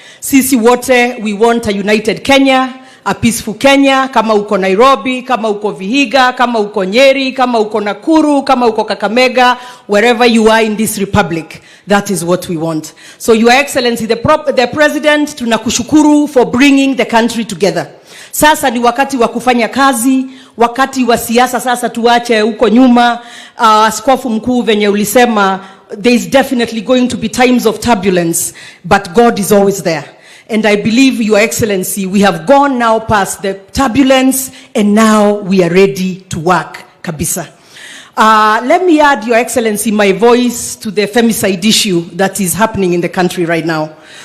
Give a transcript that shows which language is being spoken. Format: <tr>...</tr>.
<sw>Sisi wote,</sw> <en>we want a united Kenya, a peaceful Kenya,</en> <sw>kama uko Nairobi, kama uko Vihiga, kama uko Nyeri, kama uko Nakuru, kama uko Kakamega,</sw> <en>wherever you are in this republic. That is what we want. So Your Excellency, the President,</en> <sw>tunakushukuru</sw> <en>for bringing the country together.</en> <sw>Sasa ni wakati wa kufanya kazi, wakati wa siasa sasa tuache huko nyuma. Askofu Mkuu venye ulisema,</sw> <en>there is definitely going to be times of turbulence, but God is always there. And I believe, Your Excellency, we have gone now past the turbulence and now we are ready to work kabisa. Let me add, Your Excellency, my voice to the femicide issue that is happening in the country right now.</en>